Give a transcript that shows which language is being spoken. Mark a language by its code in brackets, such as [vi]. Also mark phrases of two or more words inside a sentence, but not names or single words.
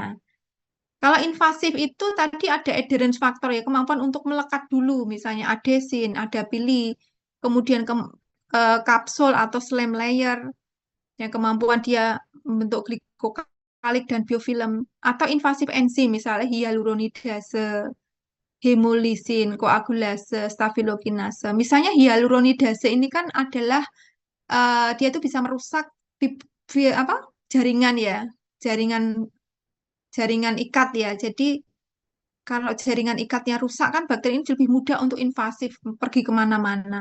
[id] Kalau invasif itu tadi ada [en] adherence factor [id] ya, kemampuan untuk melekat dulu, misalnya adesin, ada pili, kemudian kapsul atau [en] slime layer, [id] yang kemampuan dia membentuk glikokalik dan biofilm, atau invasif enzim misalnya hyaluronidase, hemulisin, koagulase, stafilokinase. Misalnya hyaluronidase ini kan adalah dia itu bisa merusak apa jaringan ya, jaringan jaringan ikat ya. Jadi kalau jaringan ikatnya rusak kan bakteri ini lebih mudah untuk invasif pergi kemana-mana.